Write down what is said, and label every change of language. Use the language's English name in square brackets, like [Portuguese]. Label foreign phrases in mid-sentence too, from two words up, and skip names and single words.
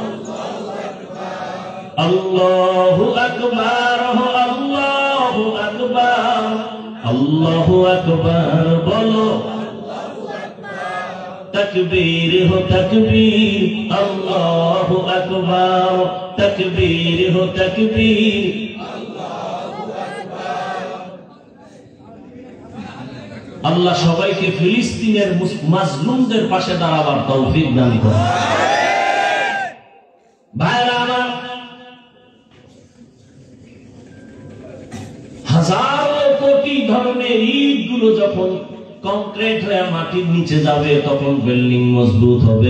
[Urdu] اللہ اکبر ہو اللہ اکبر اللہ اکبر بولو تکبیر ہو تکبیر اللہ اکبر تکبیر ہو تکبیر [Bangla] আল্লাহ সবাইকে ফিলিস্তিনের মাজলুমদের পাশে দাঁড়াবার তৌফিক দান করুন। ভাইরা আমার, হাজারো কোটি ধরনের ইটগুলো যখন কংক্রিট হয়ে মাটির নিচে যাবে তখন বিল্ডিং মজবুত হবে।